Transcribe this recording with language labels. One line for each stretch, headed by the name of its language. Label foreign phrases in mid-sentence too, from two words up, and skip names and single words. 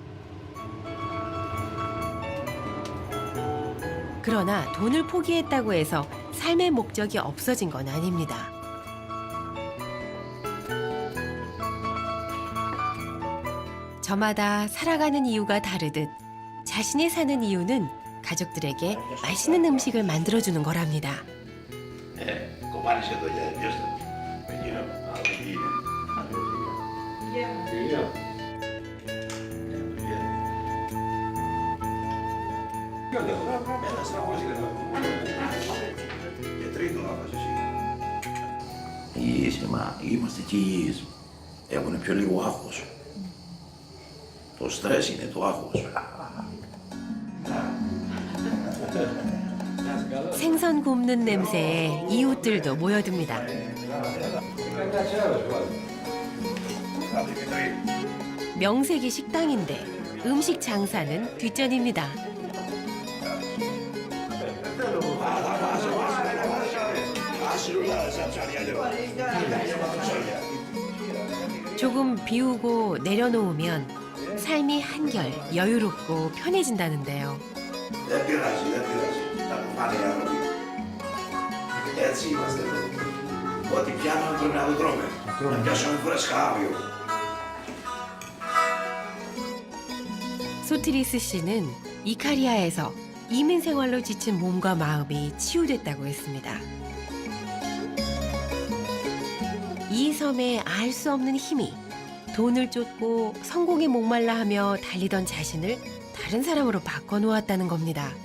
Korean: 그러나 돈을 포기했다고 해서 삶의 목적이 없어진 건 아닙니다. 저마다 살아가는 이유가 다르듯 자신이 사는 이유는 가족들에게 맛있는 음식을 만들어주는 거랍니다.
Greek: Κομμάτι εδώ για ποιος θα με γύρω. Και τρίτο να πας εσύ. Υγιείς, μα είμαστε και υγιείς. Έχουν πιο λίγο άγχος. Το στρες είναι το άγχος.
Korean: 생선 굽는 냄새에 이웃들도 모여듭니다. 명색이 식당인데 음식 장사는 뒷전입니다. 조금 비우고 내려놓으면 삶이 한결 여유롭고 편해진다는데요.
Greek: Δεν πειράζει, δεν πειράζει. Θα το πάνε οι άνθρωποι. Έτσι είμαστε εδώ. Ό,τι πιάνουμε πρέπει να το τρώμε. Να πιάσουμε φρέσκα αύριο.
Korean: 소트리스 씨는 이카리아에서 이민 생활로 지친 몸과 마음이 치유됐다고 했습니다. 이 섬에 알 수 없는 힘이 돈을 쫓고 성공에 목말라 하며 달리던 자신을 다른 사람으로 바꿔놓았다는 겁니다.